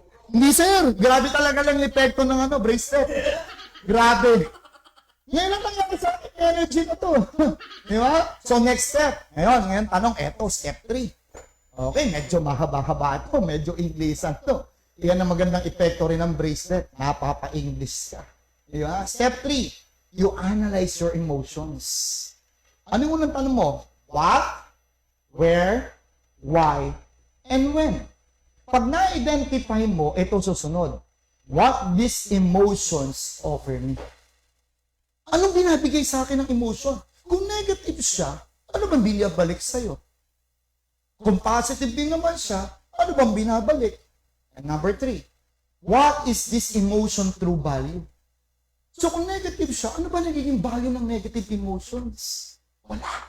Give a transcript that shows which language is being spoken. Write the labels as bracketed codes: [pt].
[tl] Hindi sir, grabe talaga lang yung epekto ng bracelet. Grabe. Ngayon lang nangyari sa energy na to. Di ba? So next step. Ngayon tanong, eto, step 3. Okay, medyo mahaba-haba ito, medyo Inglesan to. Yan ang magandang epekto rin ng bracelet. Napapa-English ka. Di ba? [en] Step 3, you analyze your emotions. [tl] Ano yung unang tanong mo? [en] What, where, why, and when? [tl] Pag na-identify mo, ito susunod. [en] What these emotions offer me? [tl] Anong binabigay sa akin ng emotion? Kung negative siya, ano bang binabalik sa'yo? Kung positive din naman siya, ano bang binabalik? [en] And number 3, what is this emotion true value? [tl] So kung negative siya, ano ba nagiging value ng negative emotions? Wala.